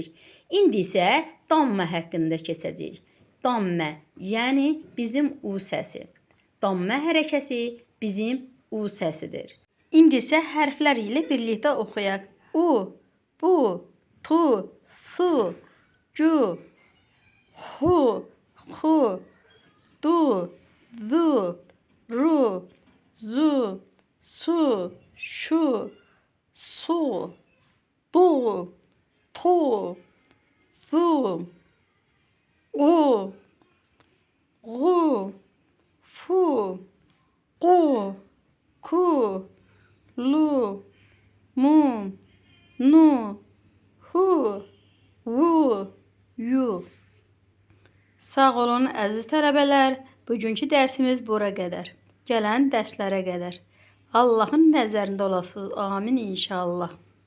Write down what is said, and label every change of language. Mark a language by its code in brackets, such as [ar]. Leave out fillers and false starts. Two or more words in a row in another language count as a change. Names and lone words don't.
[az] İndi isə dammə haqqında keçəcəyik. Dammə, yəni bizim U səsi. Dammə hərəkəsi bizim U səsidir. İndi isə hərflər ilə birlikdə oxuyaq. U, bu, tu, su, cu, hu, xu, du, zu, ru, zu, su, şu, su, du, tu, zu, u, ğu, fu, qu, ku, lu, mu, nu, hu, vu, yu. Sağ olun əziz tələbələr. Bugünkü dərsimiz bura qədər. Gələn dərslərə qədər. Allahın nəzərində olasınız. [ar] آمين إن شاء الله.